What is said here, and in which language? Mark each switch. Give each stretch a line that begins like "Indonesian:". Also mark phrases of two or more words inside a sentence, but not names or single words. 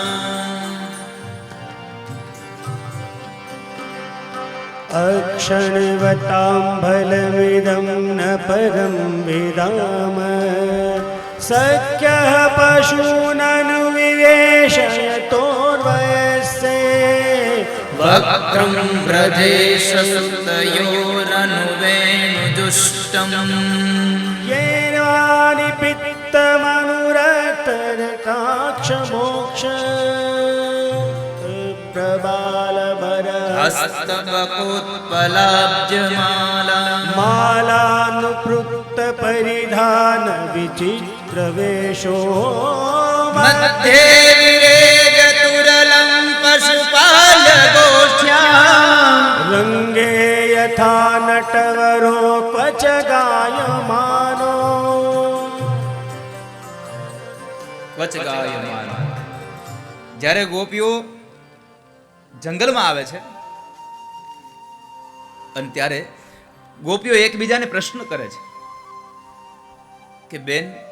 Sanskrit: અક્ષણવતાં ફલમિદં ન પરમ વિદામ સખ્યઃ પશૂનનુ વિવેશયતોર્વયસ્ય વક્રમ વ્રજેશસુતયોરનુવેણુજુષ્ટમ. येनानि पित्तमनुरक्तरकाक्षमोक्ष प्रबालभरः હસ્તબકોત્પલાબ્જમાલા मालानुपृक्तपरिधान विचित्रवेषो મધ્યે વિરેજતુરલં પશુપાલગોષ્ઠ્યાં. रङ्गे यथा नटवरो क्वच गायमानो વચગાયમાન.
Gujarati: જ્યારે ગોપીઓ જંગલમાં આવે છે અને ત્યારે ગોપીઓ એકબીજાને પ્રશ્ન કરે છે કે બેન,